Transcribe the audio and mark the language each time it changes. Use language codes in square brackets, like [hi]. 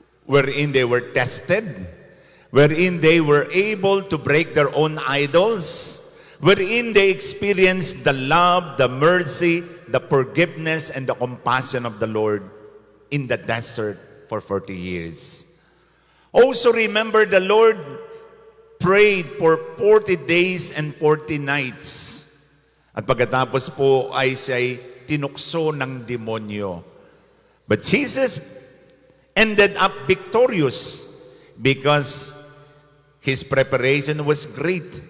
[en] wherein they were tested, wherein they were able to break their own idols, wherein they experienced the love, the mercy, the forgiveness, and the compassion of the Lord in the desert for 40 years. Also remember, the Lord prayed for 40 days and 40 nights. [tl] At pagkatapos po ay siya'y tinukso ng demonyo. [en] But Jesus ended up victorious because His preparation was great.